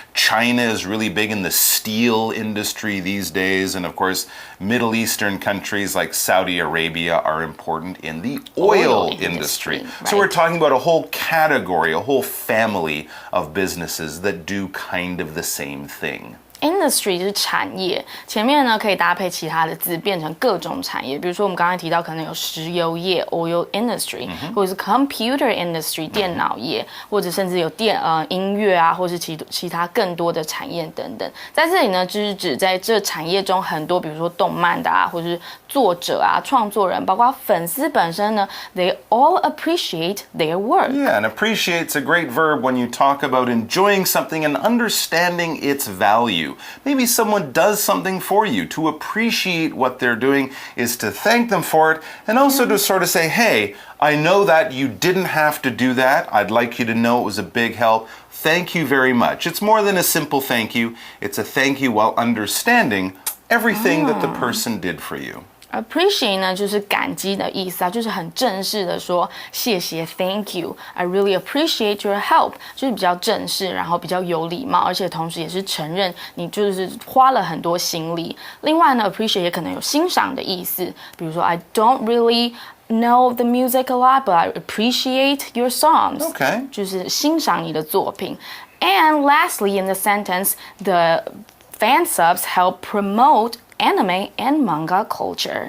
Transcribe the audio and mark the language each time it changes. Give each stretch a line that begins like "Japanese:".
English: China is really big in the steel industry these days, and of course, Middle Eastern countries like Saudi Arabia are important in the oil industry. Right. So we're talking about a whole category, a whole family of businesses that do kind of the same thing.
Chinese: Industry 是产业，前面呢可以搭配其他的字变成各种产业，比如说我们刚才提到可能有石油业 （oil industry），或者是 computer industry 电脑业，或者甚至有音乐啊，或是其他更多的产业等等。在这里呢，就是指在这产业中很多，比如说动漫的啊，或者是作者啊、创作人，包括粉丝本身呢 ，
English: they all appreciate their work. Yeah, and appreciate's a great verb when you talk about enjoying something and understanding its value. Maybe someone does something for you. To appreciate what they're doing is to thank them for it and also to sort of say, hey, I know that you didn't have to do that. I'd like you to know it was a big help. Thank you very much. It's more than a simple thank you. It's a thank you while understanding everything that the person did for you.
Chinese: Appreciate 呢，就是感激的意思啊，就是很正式的说谢谢 ，
English: Thank you, I really appreciate your help，
Chinese: 就是比较正式，然后比较有礼貌，而且同时也是承认你就是花了很多心力。另外呢
English: ，appreciate
Chinese: 也可能有欣赏的意思，比如说
English: I don't really know the music a lot, but I appreciate your songs. Okay.
Chinese: 就是欣赏你的作品。
English: And lastly, in the sentence, the fan subs help promote anime and manga culture.